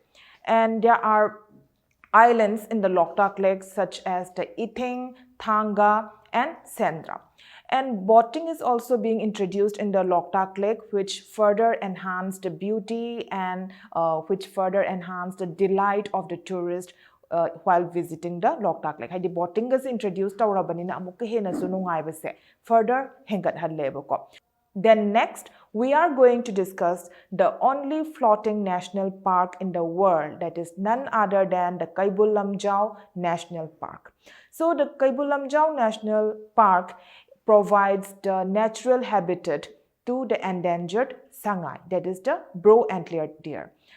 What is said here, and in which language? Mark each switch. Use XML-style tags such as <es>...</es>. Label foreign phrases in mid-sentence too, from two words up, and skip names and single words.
<en>And there are islands in the Loktak Lake such as the Ithing, Thanga, and Sendra. And boating is also being introduced in the Loktak Lake, which further enhanced the beauty and which further enhanced the delight of the tourist while visiting the Loktak Lake.</en> <mni>Haidi</mni> <en>boating is introduced</en> <mni>tawrabanina amukka hena su nungaibase further hengathalebako.</mni> <en>Then next, we are going to discuss the only floating national park in the world, that is none other than the Keibul Lamjao National Park. So the Keibul Lamjao National Park provides the natural habitat to the endangered sangai, that is the brow-antlered deer.</en>